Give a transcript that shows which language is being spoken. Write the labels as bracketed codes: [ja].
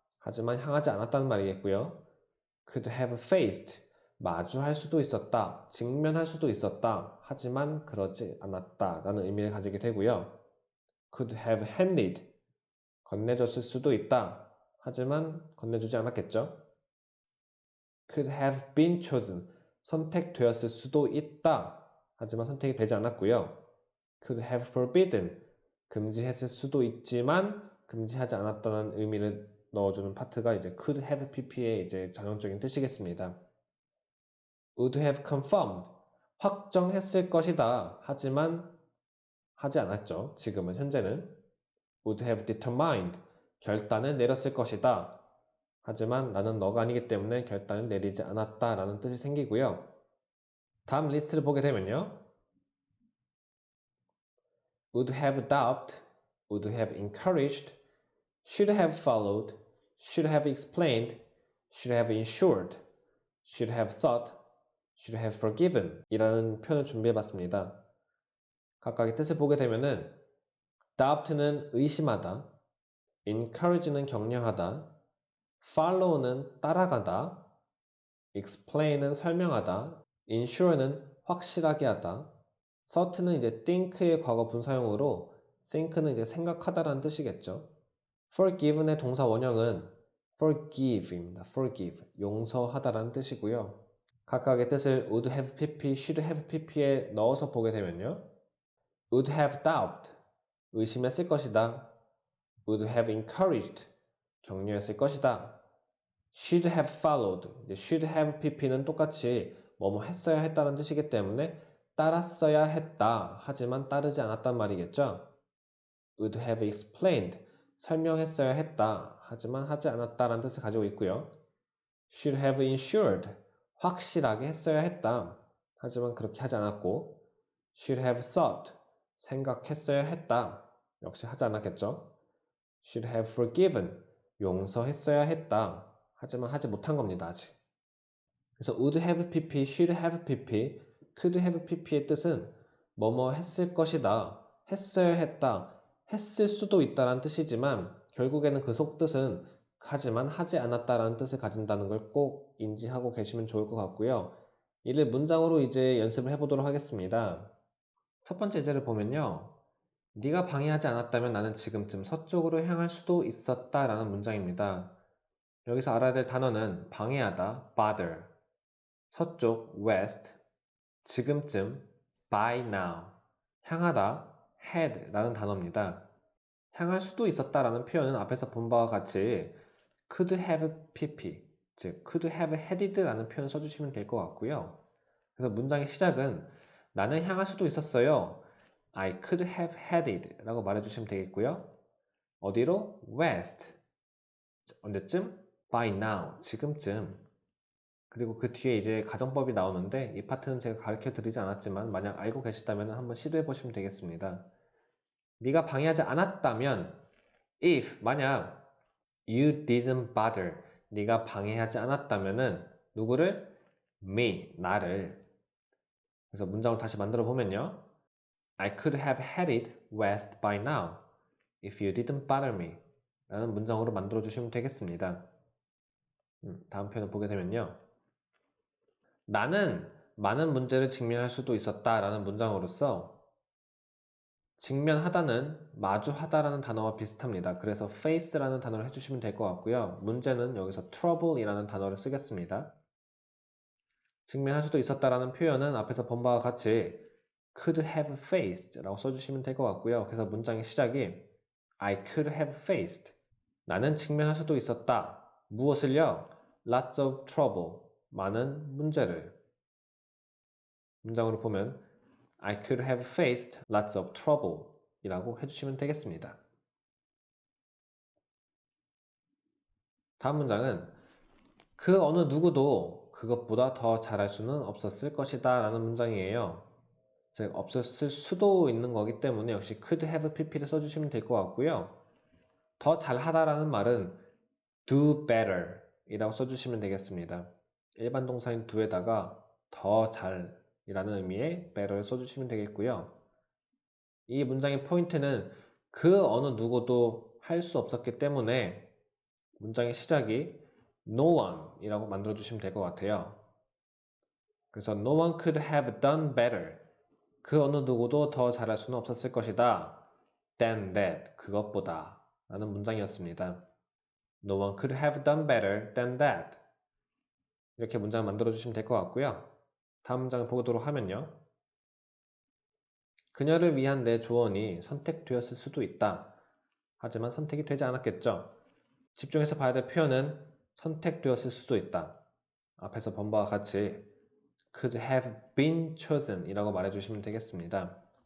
[ko] 하지만 향하지 않았다는 말이겠고요. [en] could have faced [ko] 마주할 수도 있었다. 직면할 수도 있었다. 하지만 그러지 않았다 라는 의미를 가지게 되고요. [en] could have handed [ko] 건네줬을 수도 있다. 하지만 건네주지 않았겠죠. [en] could have been chosen [ko] 선택되었을 수도 있다. 하지만 선택이 되지 않았고요. [en] could have forbidden [ko] 금지했을 수도 있지만 금지하지 않았다는 의미를 넣어주는 파트가 이제 could have pp의 이제 전형적인 뜻이겠습니다. [en] would have confirmed [ko] 확정했을 것이다. 하지만 하지 않았죠. 지금은 현재는 [en] would have determined [ko] 결단을 내렸을 것이다. 하지만 나는 너가 아니기 때문에 결단을 내리지 않았다 라는 뜻이 생기고요. 다음 리스트를 보게 되면요. [en] would have doubted, would have encouraged, should have followed, should have explained, should have ensured, should have thought, should have forgiven [ko] 이라는 표현을 준비해 봤습니다. 각각의 뜻을 보게 되면은 doubt는 의심하다, encourage는 격려하다, follow는 따라가다, explain은 설명하다, ensure는 확실하게 하다, thought는 이제 think의 과거 분사형으로 think는 이제 생각하다라는 뜻이겠죠. forgive의 동사 원형은 forgive입니다. forgive, 용서하다라는 뜻이고요. 각각의 뜻을 would have pp, should have pp에 넣어서 보게 되면요. [en] would have doubt, [ko] 의심했을 것이다. [en] would have encouraged, [ko] 격려했을 것이다. [en] should have followed, [ko] should have pp는 똑같이 뭐뭐 했어야 했다는 뜻이기 때문에 따랐어야 했다. 하지만 따르지 않았단 말이겠죠. [en] would have explained, [ko] 설명했어야 했다. 하지만 하지 않았다라는 뜻을 가지고 있고요. [en] should have ensured, [ko] 확실하게 했어야 했다. 하지만 그렇게 하지 않았고 [en] should have thought, [ko] 생각했어야 했다. 역시 하지 않았겠죠. [en] should have forgiven, [ko] 용서했어야 했다. 하지만 하지 못한 겁니다, 아직. 그래서 would have pp, should have pp, could have pp의 뜻은 뭐뭐 했을 것이다, 했어야 했다, 했을 수도 있다라는 뜻이지만 결국에는 그 속뜻은 하지만 하지 않았다라는 뜻을 가진다는 걸 꼭 인지하고 계시면 좋을 것 같고요. 이를 문장으로 이제 연습을 해보도록 하겠습니다. 첫 번째 예제를 보면요. 네가 방해하지 않았다면 나는 지금쯤 서쪽으로 향할 수도 있었다 라는 문장입니다. 여기서 알아야 될 단어는 방해하다, bother, 서쪽, west, 지금쯤, by now, 향하다, had 라는 단어입니다. 향할 수도 있었다 라는 표현은 앞에서 본 바와 같이 could have pp, 즉 [en] could have headed [ko] 라는 표현 써주시면 될 것 같고요. 그래서 문장의 시작은 나는 향할 수도 있었어요. [en] I could have headed [ko] 라고 말해주시면 되겠고요. 어디로? west. 언제쯤? by now. 지금쯤. 그리고 그 뒤에 이제 가정법이 나오는데 이 파트는 제가 가르쳐 드리지 않았지만 만약 알고 계시다면 한번 시도해 보시면 되겠습니다. 네가 방해하지 않았다면 if 만약 [en] you didn't bother [ko] 네가 방해하지 않았다면은 누구를? me 나를. 그래서 문장을 다시 만들어 보면요. [en] I could have headed west by now if you didn't bother me [ko] 라는 문장으로 만들어 주시면 되겠습니다. 다음 표현을 보게 되면요. 나는 많은 문제를 직면할 수도 있었다 라는 문장으로서 직면하다는 마주하다라는 단어와 비슷합니다. 그래서 face라는 단어를 해주시면 될 것 같고요. 문제는 여기서 trouble이라는 단어를 쓰겠습니다. 직면할 수도 있었다라는 표현은 앞에서 본 바와 같이 [en] could have faced [ko] 라고 써주시면 될 것 같고요. 그래서 문장의 시작이 [en] I could have faced [ko] 나는 직면할 수도 있었다. 무엇을요? [en] Lots of trouble [ko] 많은 문제를 문장으로 보면 [en] I could have faced lots of trouble [ko] 이라고 해주시면 되겠습니다. 다음 문장은 그 어느 누구도 그것보다 더 잘할 수는 없었을 것이다 라는 문장이에요. 즉 없었을 수도 있는 거기 때문에 역시 could have pp를 써주시면 될 것 같고요. 더 잘하다라는 말은 [en] do better [ko] 이라고 써주시면 되겠습니다. 일반 동사인 do에다가 더 잘이라는 의미의 better를 써주시면 되겠고요. 이 문장의 포인트는 그 어느 누구도 할 수 없었기 때문에 문장의 시작이 no one 이라고 만들어 주시면 될 것 같아요. 그래서 [en] no one could have done better [ko] 그 어느 누구도 더 잘할 수는 없었을 것이다 [en] than that [ko] 그것보다 라는 문장이었습니다. [en] No one could have done better than that [ko] 이렇게 문장을 만들어 주시면 될 것 같고요. 다음 문장을 보도록 하면요. 그녀를 위한 내 조언이 선택되었을 수도 있다. 하지만 선택이 되지 않았겠죠. 집중해서 봐야 될 표현은 선택되었을 수도 있다. 앞에서 본 바와 같이 [en] could have been chosen [ko] 이라고 말해주시면 되겠습니다.